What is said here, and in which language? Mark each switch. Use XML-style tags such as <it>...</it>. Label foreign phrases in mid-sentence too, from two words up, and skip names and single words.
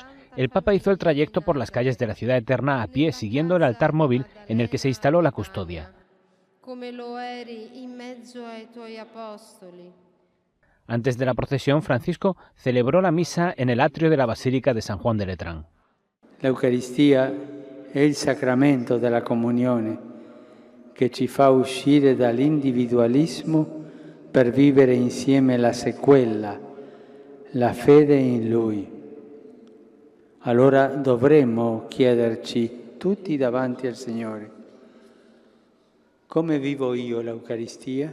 <es>El Papa hizo el trayecto por las calles de la Ciudad Eterna a pie, siguiendo el altar móvil en el que se instaló la custodia. Antes de la procesión, Francisco celebró la misa en el atrio de la Basílica de San Juan de Letrán.</es> <it>La Eucaristia è il sacramento della comunione che ci fa uscire dall'individualismo per vivere insieme la sequela, la fede in Lui. Allora dovremmo chiederci tutti davanti al Signore: come vivo io l'Eucaristia?</it>